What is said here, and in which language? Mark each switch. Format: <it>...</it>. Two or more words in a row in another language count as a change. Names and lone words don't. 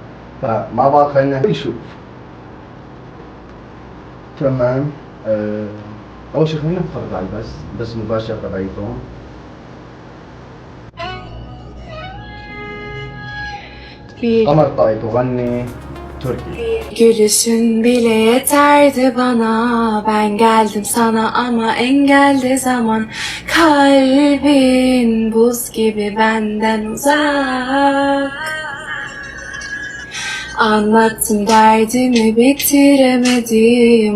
<ar>فمع بعض خلينا نشوف. تمام، أول شيء خلينا نتفرج على بس مباشر تبعيتهم. قمر طائي تغني تركي.</ar> <tr>Gülüşün bile yeterdi bana. Ben geldim sana ama engeldi zaman. Kalbin buz gibi benden uzak. Anlattım derdimi bitiremedim.</tr>